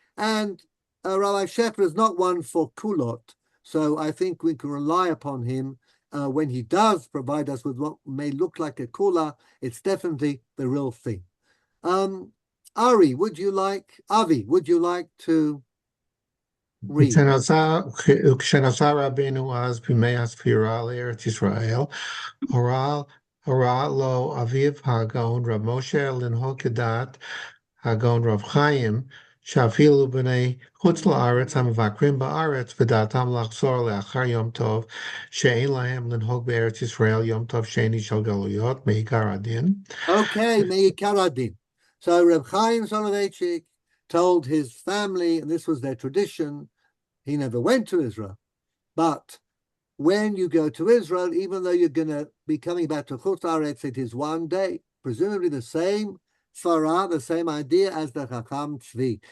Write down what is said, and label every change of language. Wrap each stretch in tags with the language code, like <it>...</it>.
<en>And Rabbi Shechter is not one for kulot, so I think we can rely upon him when he does provide us with what may look like a kula. It's definitely the real thing. Avi, would you like to read?</en> <he>כשנסע רבינו אז בימי הספירה לארץ ישראל, הורה לו אביו הגאון רב משה לנהוג כדת הגאון רב חיים, שאפילו בני חוץ לארץ המבקרים בארץ ודעתם לחזור לאחר יום טוב, שאין להם לנהוג בארץ ישראל יום טוב שני של גלויות, מעיקר הדין. Okay, מעיקר הדין.</he> <en>So Reb Chaim Soloveitchik told his family, and this was their tradition, he never went to Israel, but when you go to Israel, even though you're going to be coming back to Chutz La'aretz, it is one day, presumably the same svara, the same idea as the Chacham Tzvi.</en>